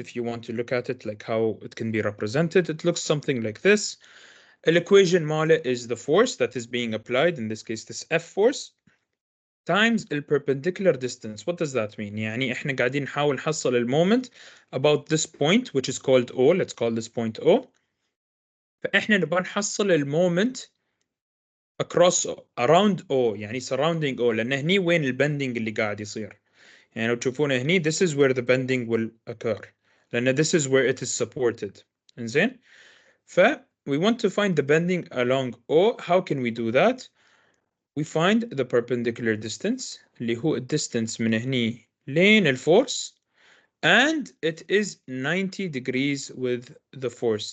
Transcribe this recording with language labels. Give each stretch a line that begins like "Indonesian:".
English: If you want to look at it like how it can be represented, it looks something like this. The equation
Arabic: ماله
English: is the force that is being applied, in this case this F force, times the perpendicular distance. What does that mean?
Arabic: يعني احنا قاعدين نحاول نحصل المومنت
English: about this point which is called O. Let's call this point O.
Arabic: فاحنا نبغى نحصل المومنت
English: across around O
Arabic: يعني
English: surrounding O
Arabic: لأن هني وين البندنج اللي قاعد يصير. يعني لو تشوفون هني
English: this is where the bending will occur
Arabic: لأن
English: this is where it is supported.
Arabic: إنزين ف
English: we want to find the bending along O. How can we do that? We find the perpendicular distance
Arabic: اللي هو
English: distance
Arabic: من هني لين الفورس,
English: and it is 90 degrees with the force.